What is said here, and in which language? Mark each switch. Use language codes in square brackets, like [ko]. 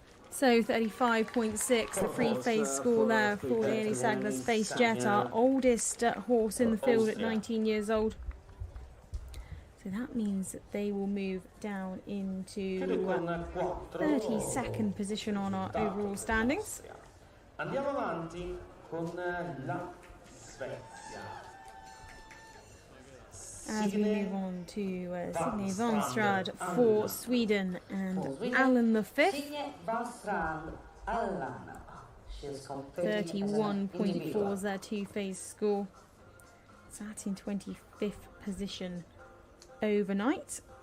[en] So 35.6, the free phase score there for Leonie Sagner Space Jet, our oldest horse in the field at 19 years old. So that means that they will move down into 32nd position on our overall standings. [it] Andiamo avanti con la Svezia. [en] As we move on to Signe van Strand for Sweden and Alan the Fifth. Signe van Strand, Alan. She is competing 31.4 is their two-phase score. Sat in 25th position overnight.